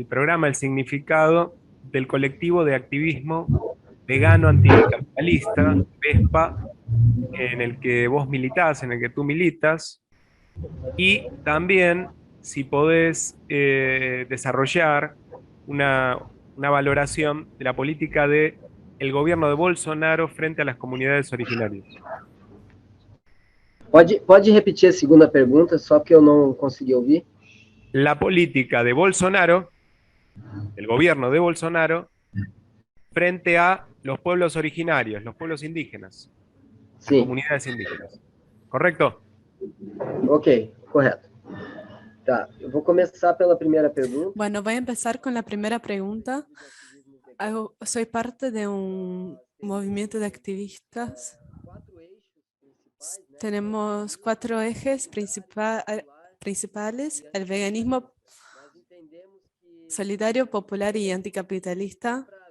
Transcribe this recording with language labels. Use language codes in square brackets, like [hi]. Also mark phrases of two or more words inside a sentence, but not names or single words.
[es] programa, el significado del colectivo de activismo vegano anticapitalista, VESPA, en el que vos militás, en el que tú militas, y también si podés desarrollar una valoración de la política de el gobierno de Bolsonaro frente a las comunidades originarias. [pt] Pode repetir a segunda pergunta, só que eu não consegui ouvir? [es] La política de Bolsonaro, el gobierno de Bolsonaro, frente a los pueblos originarios, los pueblos indígenas, las Sim, comunidades indígenas. ¿Correcto? [pt] ok, correto. Tá, eu vou começar pela primeira pergunta. [es] Bueno, voy a empezar con la primera pregunta. Soy parte de un movimiento de activistas. Tenemos 4 ejes principales: el veganismo solidario, popular y anticapitalista.